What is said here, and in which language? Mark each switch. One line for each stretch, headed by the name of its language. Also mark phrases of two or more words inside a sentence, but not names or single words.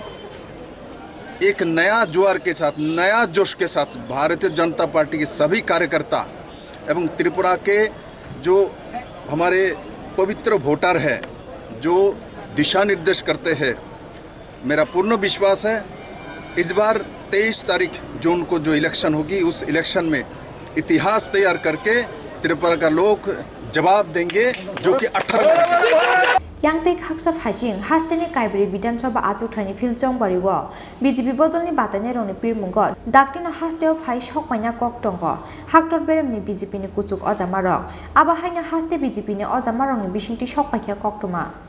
Hindi: एक नया जुआर के साथ नया जोश के साथ भारतीय जनता पार्टी के सभी कार्यकर्ता एवं त्रिपुरा के जो हमारे पवित्र वोटर है जो दिशा निर्देश करते हैं मेरा पूर्ण विश्वास है इस बार 23 तारीख जून को जो इलेक्शन होगी उस इलेक्शन में इतिहास तैयार करके त्रिपुरा का लोग जवाब देंगे जो कि 18
Kok Borok: Yang te khaksa phasing hasteni kaibri bidansabha achuk thani phil jongwariwo BJP bodolni batanya rongni pirmungo daktino hasteo phai sokmaina kok tongo haktor beremni BJP ni kuchuk ojamarok abahaina haste BJP ni ojamarokni bisingti sokpaikha koktoma